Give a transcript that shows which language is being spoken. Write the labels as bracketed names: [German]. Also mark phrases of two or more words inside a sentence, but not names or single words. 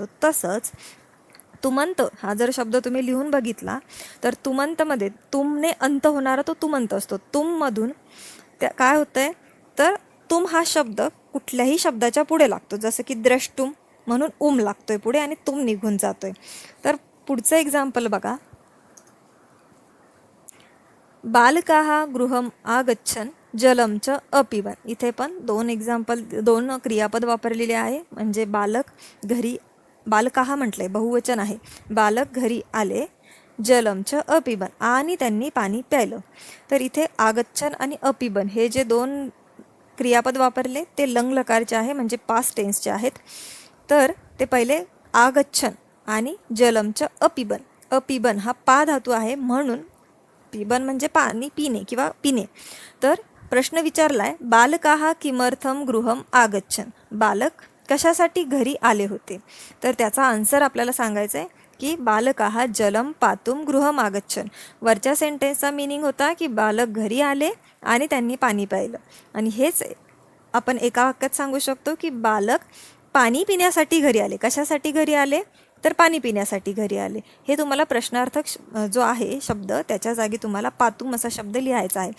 [Marathi] तसंच तुमंत हा जर शब्द तुम्ही लिहून बघितला तर तुमंतमध्ये तुमने अंत होणारा तो तुमंत असतो. तुममधून त्या काय होतंय, तर तुम हा शब्द कुठल्याही शब्दाच्या पुढे लागतो. जसं की द्रष्टुम म्हणून लागतोय पुढे आणि तुम निघून जातोय. तर पुढचं एक्झाम्पल बघा, [Sanskrit] बालकाः गृहं आगच्छन् जलं च अपिबन्. [Marathi] इथे पण दोन क्रियापद वापरलेले आहे. म्हणजे बालक घरी, बालकाः म्हटलंय बहुवचन आहे, बालक घरी आले, [Sanskrit] जलम च अपिबन आणि त्यांनी पाणी प्यायलं. [Marathi] तर इथे आगच्छन आणि अपिबन हे जे दोन क्रियापद वापरले ते लंग लकारचे आहे, म्हणजे [English] past tenseचे [Marathi] आहेत. तर ते पहिले आगच्छन आणि जलमचं अपिबन. अपिबन हा पा धातू आहे, म्हणून पिबन म्हणजे पाणी पिणे किंवा पिणे. तर प्रश्न विचारलाय, [Sanskrit] बालकाः किमर्थम गृहम आगच्छन, [Marathi] बालक कशासाठी घरी आले होते. तर त्याचा आन्सर आपल्याला सांगायचा आहे की [Sanskrit] बालकाः जलम पातुम गृहम आगच्छन. [Marathi] वरच्या [English] sentenceचा meaning [Marathi] होता की बालक घरी आले आणि त्यांनी पाणी प्यायलं. आणि हेच आपण एका वाक्यात सांगू शकतो की बालक पाणी पिण्यासाठी घरी आले. कशासाठी घरी आले, तर पाणी पिण्यासाठी घरी आले. हे तुम्हाला प्रश्नार्थक जो आहे शब्द त्याच्या जागी तुम्हाला पातुम असा शब्द लिहायचा आहे.